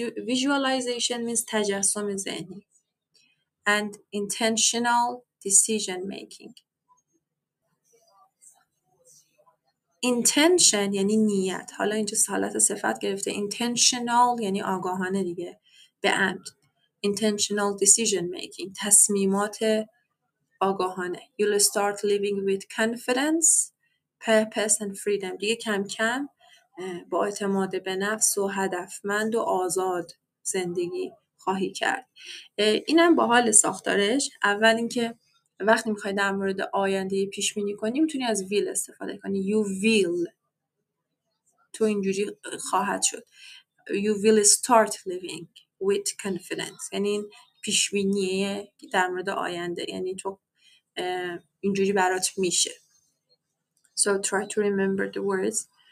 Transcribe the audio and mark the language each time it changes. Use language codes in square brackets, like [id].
[en] Visualization means [fa] تجسم ذهنی. [en] And intentional decision making. [fa] Intention یعنی نیت. حالا اینجا حالت صفت گرفته. Intentional یعنی آگاهانه دیگه. به عمد. [en] Intentional decision making. [fa] تصمیمات آگاهانه. [en] You'll start living with confidence, purpose and freedom. [fa] دیگه کم کم با اعتماد به نفس و هدفمند و آزاد زندگی خواهی کرد. اینم با حال ساختارش. اول اینکه وقتی میخوای در مورد آینده پیش بینی کنی میتونی از will استفاده کنی. [en] You will. [fa] تو اینجوری خواهد شد. [en] You will start living with confidence. [fa] یعنی این پیش بینیه در مورد آینده. یعنی تو اینجوری برات میشه. [en] So try to remember the words.